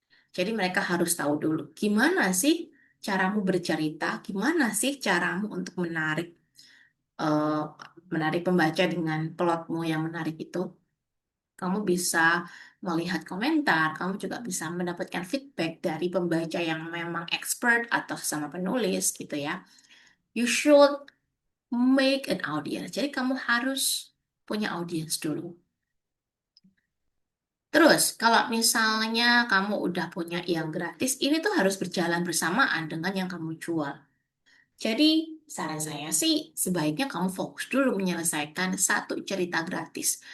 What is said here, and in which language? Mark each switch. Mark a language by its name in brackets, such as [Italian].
[Indonesian] Jadi mereka harus tahu dulu gimana sih caramu bercerita, gimana sih caramu untuk eh, menarik pembaca dengan plotmu yang menarik itu. Kamu bisa melihat komentar, kamu juga bisa mendapatkan feedback dari pembaca yang memang expert atau sama penulis gitu ya. [English] You should make an audience. [Indonesian] Jadi kamu harus punya audience dulu. Terus, kalau misalnya kamu udah punya yang gratis, ini tuh harus berjalan bersamaan dengan yang kamu jual. Jadi, saran saya sih, sebaiknya kamu fokus dulu menyelesaikan satu cerita gratis.